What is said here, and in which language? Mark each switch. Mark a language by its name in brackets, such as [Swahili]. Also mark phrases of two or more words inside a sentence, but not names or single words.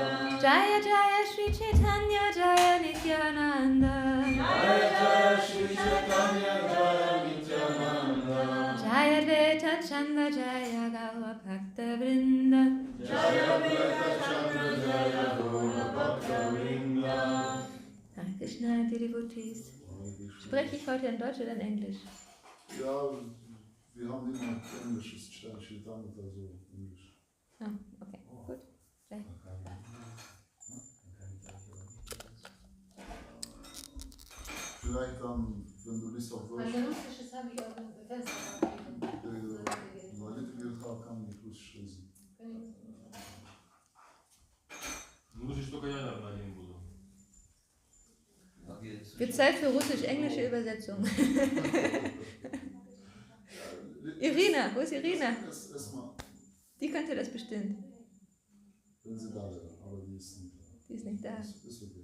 [Sanskrit] Jaya Jaya Shri Chaitanya Jaya Nityananda. Jaya Jaya Shri Chaitanya Jaya Nityananda. Jaya Advaita Chandra Jaya Gaura Bhakta Vrinda. Jaya Advaita Chandra Jaya Gaura Bhakta Vrinda. Hare Krishna, [German] die Devotees. Spreche ich heute in Deutsch oder in Englisch? Ja, wir haben immer englisches steht damit, also Englisch. Oh, okay, gut. Gleich. Vielleicht dann, wenn du Lust auf Deutsch. Mein Russisches habe ich auch im Fenster. Kann nicht Russisch lesen. [Russian] Russisch только я, наверное, один буду. [German] Wird Zeit für russisch-englische Übersetzung. Irina, wo ist Irina? Die könnte das bestimmt. Wenn sie da wäre, aber die ist nicht da. Die ist nicht da. Ist okay.